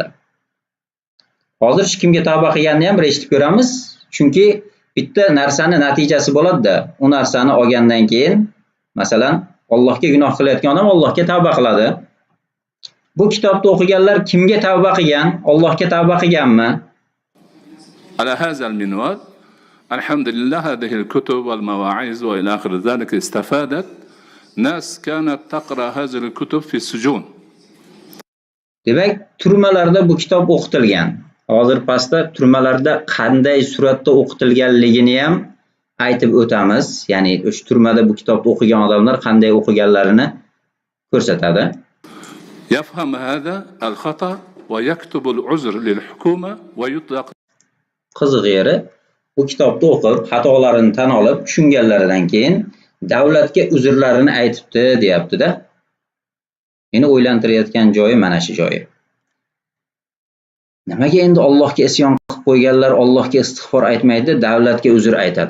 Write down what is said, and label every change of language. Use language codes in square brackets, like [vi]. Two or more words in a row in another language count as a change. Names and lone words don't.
[uz] Hozir shu kimga tavba qilganini ham bir eshitib ko'ramiz. Chunki bitta narsani natijasi bo'ladi-da. U narsani olgandan keyin, masalan, Allohga gunoh qilayotgan odam Allohga tavba qiladi. Bu kitobni o'qiganlar kimga tavba qilgan? Allohga tavba qilganmi? [ar] على هذا المنوال الحمد لله هذه الكتب والمواعظ وإلى آخر ذلك استفادت ناس كانت تقرأ هذه الكتب في السجون. [uz] Demak, turmalarda bu kitob o'qitilgan. Hozir pastda turmalarda qanday suratda o'qitilganligini ham aytib o'tamiz. Ya'ni o'sha turmada bu kitobni o'qigan odamlar qanday o'qiganlarini ko'rsatadi. [ar] يفهم هذا الخطأ ويكتب العذر للحكومة ويطلق. [uz] Qiziq yeri, bu kitobni o'qib, xatolarini tan olib, tushunganlaridan keyin davlatga uzrlarini aytibdi, deyapti-da. Meni o'ylantirayotgan joyi mana shu joyi. Nimaga endi Allohga isyon qilib qo'yganlar Allohga istig'for aytmaydi, davlatga uzr aytadi?